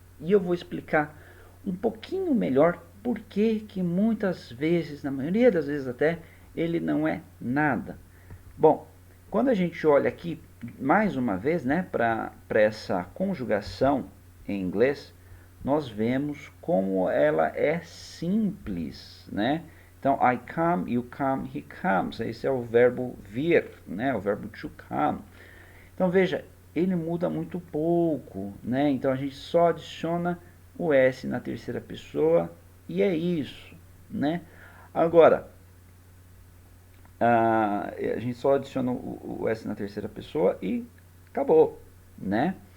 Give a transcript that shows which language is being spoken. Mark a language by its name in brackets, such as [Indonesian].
[Portuguese] E eu vou explicar um pouquinho melhor por que muitas vezes, na maioria das vezes até, ele não é nada. Bom, quando a gente olha aqui, mais uma vez, né, para essa conjugação em inglês, nós vemos como ela é simples, né? [English] Então, I come, you come, he comes. [Portuguese] Esse é o verbo vir, né? O verbo to come. Então, veja, ele muda muito pouco, né? Então, a gente só adiciona o S na terceira pessoa e é isso, né? Agora, a gente só adiciona o S na terceira pessoa e acabou, né?